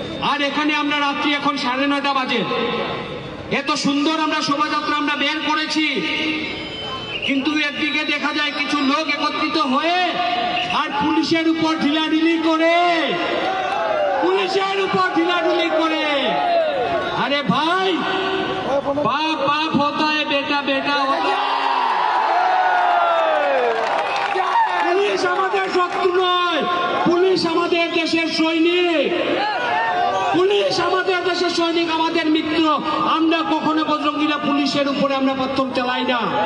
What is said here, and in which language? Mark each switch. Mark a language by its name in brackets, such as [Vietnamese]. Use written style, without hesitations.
[Bangla] আর এখানে আমরা রাত্রি এখন 9:30 বাজে। এত সুন্দর আমরা শোভাযাত্রা আমরা বের করেছি, কিন্তু একদিকে দেখা যায় কিছু লোক একত্রিত হয়ে আর পুলিশের উপর ঢিলাঢিলি করে, পুলিশের উপর ঢিলাঢিলি করে। [Hindi] আরে ভাই, বাপ বাপ होता है, बेटा बेटा होता है। [Bangla] পুলিশ আমাদের শত্রু নয়, পুলিশ আমাদের দেশের সৈনিক, পুলিশ আমাদের দেশের সৈনিক, আমাদের মিত্র। আমরা কখনো বজরঙ্গীরা পুলিশের উপরে আমরা পাথর চালাই না।